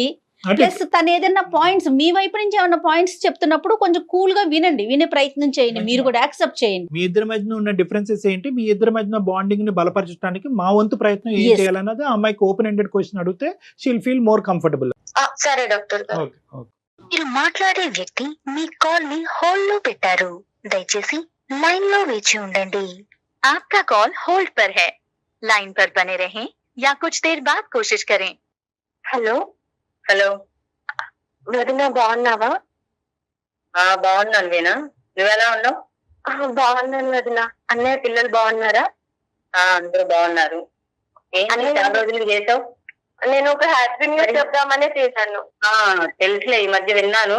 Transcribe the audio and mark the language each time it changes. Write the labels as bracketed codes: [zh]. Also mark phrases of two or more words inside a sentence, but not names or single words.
[te] ప్లస్ తను ఏదైనా పాయింట్స్ మీ వైపు నుంచి ఏమైనా పాయింట్స్ చెప్తున్నప్పుడు కొంచెం కూల్ గా వినే ప్రయత్నం చేయండి, మీరు కూడా యాక్సెప్ట్ చేయండి. మీ ఇద్దరి మధ్య ఉన్న డిఫరెన్సెస్ ఏంటి, మీ ఇద్దరి మధ్య బాండింగ్ ని బలపరచడానికి మా వంతు ప్రయత్నం ఏం చేయాలన్నది అమ్మాయికి [en] open ended question [te] అడిగితే [en] she'll feel more comfortable. [te] సరే డాక్టర్. మీరు మాట్లాడే వ్యక్తి మీ కాల్ ని హోల్డ్ లో పెట్టారు, దయచేసి లైన్ లో వేచి ఉండండి. [hi] आपका कॉल होल्ड पर है, लाइन पर बने रहें या कुछ देर बाद कोशिश करें. [en] hello hello [te] వదిన బాగున్నావా? బాగున్నాను వీణా, నువ్వెలా ఉన్నావు? బాగున్నాను వదిన. అన్నయ్య పిల్లలు బాగున్నారా? అందరూ బాగున్నారు. అన్నయ్య చాలా రోజులు చేసావు? నేను ఒక హ్యాపీ న్యూస్ చెప్దామనే చేశాను. తెలుసులే, ఈ మధ్య విన్నాను.